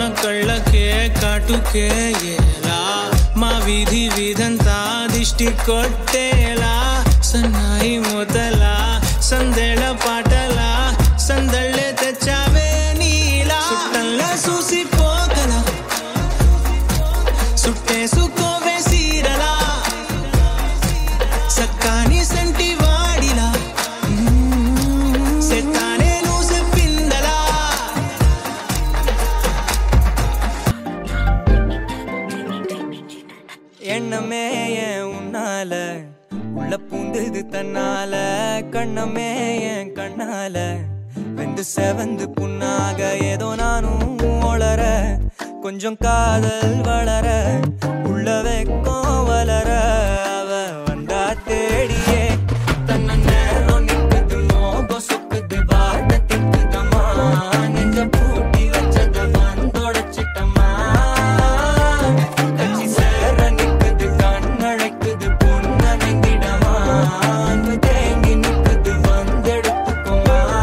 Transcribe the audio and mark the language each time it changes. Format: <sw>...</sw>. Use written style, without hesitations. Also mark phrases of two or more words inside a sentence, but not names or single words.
<te>కళ్ళకే కాటుకే ఎలా మా వీధి వీధంతా దిష్టి కొట్టేలా సన్నాయి మొదలా సందేళ పాటలా సందళ్ళే తెచ్చావే నీలా సుట్టంలా చూసిపోగల సుట్టేసుకోవే సీరలా సక్కాని సంటి వాడిలా సెత్తానే నువ్వు చెప్పిందలా</te> <ta>எண்ணமே என் உன்னால உள்ள பூந்தது தன்னால கண்ணமே என் கண்ணால வெந்து செவந்து புண்ணாக ஏதோ நானும் ஒளர கொஞ்சம் காதல் வளர உள்ள வெக்கம் வளர அவ வந்தா தேடியே தன்ன நேரம் நிற்குது மோகம் சொக்குது வாட்ட திக்குதம்மா நெஞ்ச பூட்டி வச்சத வந்தொடச்சிட்டம்மா கட்சி சேர நிற்குது கண்ணழைக்குது பொண்ணு நெங்கிடமா அன்பு தேங்கி நிற்குது வந்தெடுத்துக்குமா</ta>